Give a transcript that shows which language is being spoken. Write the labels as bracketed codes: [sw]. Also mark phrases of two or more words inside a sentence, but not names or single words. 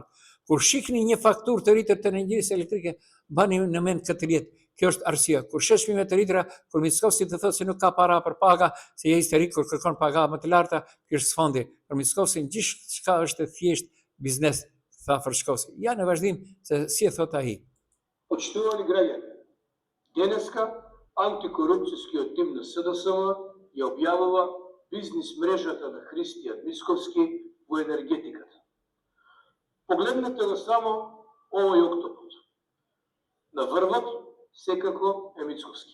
[sq] Kur shihni një fakturë të rritur të energjisë elektrike, bani në mend këtë jetë. Kjo është arsyeja. Kur sheh çmime të rritura, kur Mickovski të thotë se nuk ka para për paga, se je histerik kur kërkon paga më të larta, ky është sfondi. Për Mickovski gjithçka është thjesht biznes, tha Fërshkovski. Ja në vazhdim se si e thot ai. [mk] Почитувани граѓани, денеска антикорупцијскиот тим на СДСМ ја објавува бизнис мрежата на Христијан Мицковски во енергетиката. Погледнете го само овој октопод. На врвот секако е Мицковски.